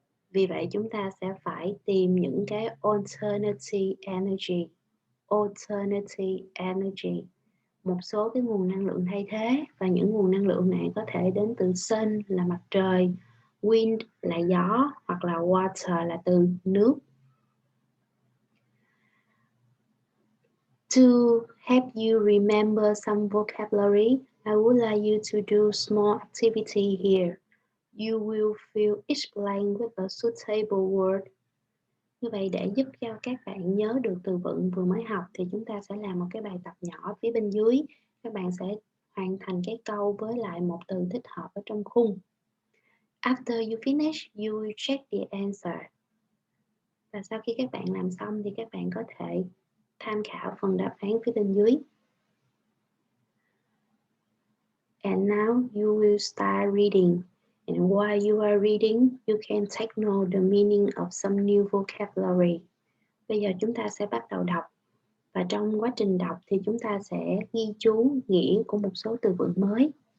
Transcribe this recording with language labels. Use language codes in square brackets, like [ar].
[vi] Vì vậy chúng ta sẽ phải tìm những cái alternative energy. Alternative energy. Một số cái nguồn năng lượng thay thế, và những nguồn năng lượng này có thể đến từ sun là mặt trời, wind là gió, hoặc là water là từ nước. [en] To help you remember some vocabulary, I would like you to do small activity here. You will fill each blank with a suitable word. [vi] Như vậy để giúp cho các bạn nhớ được từ vựng vừa mới học thì chúng ta sẽ làm một cái bài tập nhỏ phía bên dưới. Các bạn sẽ hoàn thành cái câu với lại một từ thích hợp ở trong khung. [en] After you finish, you will check the answer. [vi] Và sau khi các bạn làm xong thì các bạn có thể tham khảo phần đáp án phía bên dưới. [en] And now you will start reading. And while you are reading, you can take note the meaning of some new vocabulary. [vi] Bây giờ chúng ta sẽ bắt đầu đọc. Và trong quá trình đọc thì chúng ta sẽ ghi chú nghĩa của một số từ vựng mới.